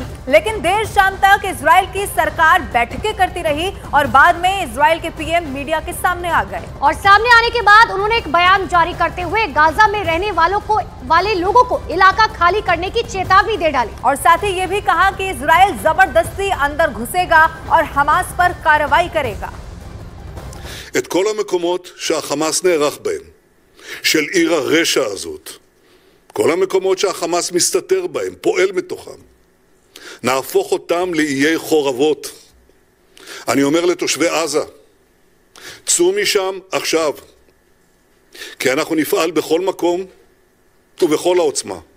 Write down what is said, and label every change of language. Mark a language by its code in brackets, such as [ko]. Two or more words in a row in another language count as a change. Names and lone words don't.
[hi] लेकिन देर शाम तक इजराइल की सरकार बैठकें करती रही और बाद में इजराइल के पीएम मीडिया के सामने आ गए। और सामने आने के बाद उन्होंने एक बयान जारी करते हुए गाजा में रहने वाले लोगों को इलाका खाली करने की चेतावनी दे डाली और साथ ही ये भी कहा कि इजराइल जबरदस्ती अंदर घुसेगा और हमास पर कार्रवाई करेगा। [he] את כל המקומות שהחמאס נערך בהם, של עיר הרשע הזאת, כל המקומות שהחמאס מסתתר בהם, פועל מתוכם, נהפוך אותם לאיי חורבות. אני אומר לתושבי עזה, צאו משם עכשיו, כי אנחנו נפעל בכל מקום ובכל העוצמה.